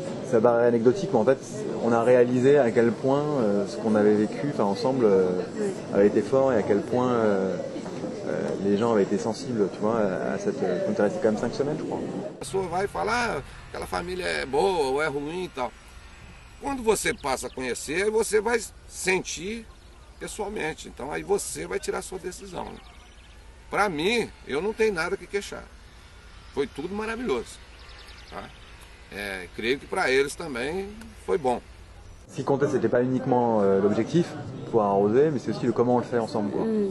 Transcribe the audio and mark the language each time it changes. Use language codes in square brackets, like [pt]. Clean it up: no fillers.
[fr] Ça paraît anecdotique, mais en fait, on a réalisé à quel point ce qu'on avait vécu, ensemble, avait été fort et à quel point les gens avaient été sensibles, tu vois, à cette. On était resté quand même 5 semaines, je crois. [pt] A pessoa vai falar que aquela família é boa ou é ruim e tal. Quando você passa a conhecer, você vai sentir pessoalmente. Então aí você vai tirar a sua decisão. Para mim, eu não tenho nada que queixar. Foi tudo maravilhoso. Tá? Creio que para eles também foi bom. [fr] Ce qui comptait, c'était pas uniquement l'objectif, pouvoir arroser, mais c'est aussi le comment on le fait ensemble, quoi.